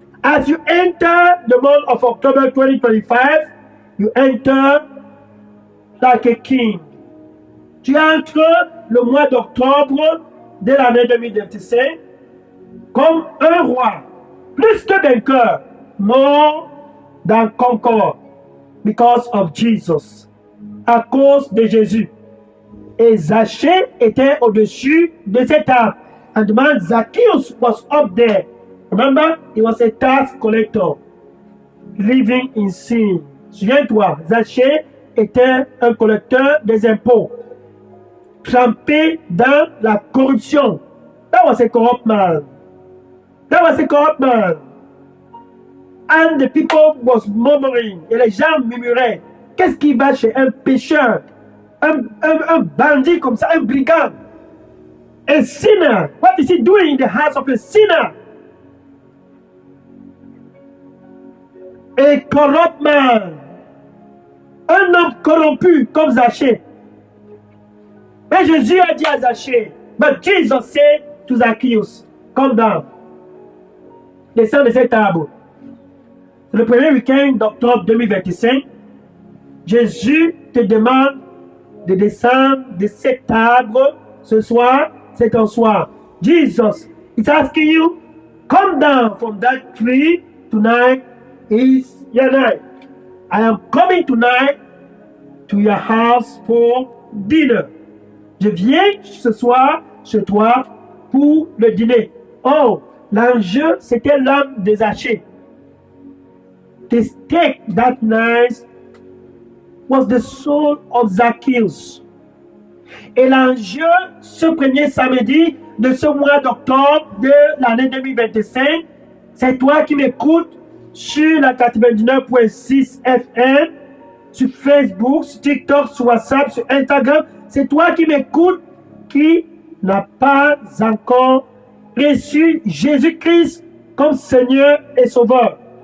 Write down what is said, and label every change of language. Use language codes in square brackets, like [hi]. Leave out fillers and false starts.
[en] As you enter the month of October 2025, you enter like a king. [fr] Tu entres le mois d'octobre de l'année 2025 comme un roi, plus que vainqueur, [en] more than conqueror, because of Jesus, [fr] à cause de Jésus. Et Zachée était au-dessus de cette table. [en] And the man Zacchaeus was up there. Remember, he was a tax collector, living in sin. [fr] Souviens-toi, Zachée était un collecteur des impôts, trempé dans la corruption. [en] That was a corrupt man. That was a corrupt man. And the people was murmuring. [fr] Et les gens murmuraient. Qu'est-ce qui va chez un pécheur, un bandit comme ça, un brigand? [en] A sinner. What is he doing in the house of a sinner? A corrupt man. Un homme corrompu comme Zachée. [fr] Mais Jésus a dit à Zachée, [en] but Jesus said to Zacchaeus, come down. [fr] Descends de cette table. C'est le premier week-end d'octobre 2025. Jésus te demande de descendre de cette table ce soir. C'est ton soir. [en] Jesus is asking you, come down from that tree. Tonight is your night. I am coming tonight to your house for dinner. [fr] Je viens ce soir chez toi pour le dîner. Oh, l'enjeu, c'était l'homme de Zachée. [en] The stake that night was the soul of Zacchaeus. [fr] Et l'enjeu, ce premier samedi de ce mois d'octobre de l'année 2025, c'est toi qui m'écoutes sur la 99.6 FM, sur Facebook, sur TikTok, sur WhatsApp, sur Instagram. C'est toi qui m'écoutes qui n'a pas encore reçu Jésus-Christ comme Seigneur et Sauveur.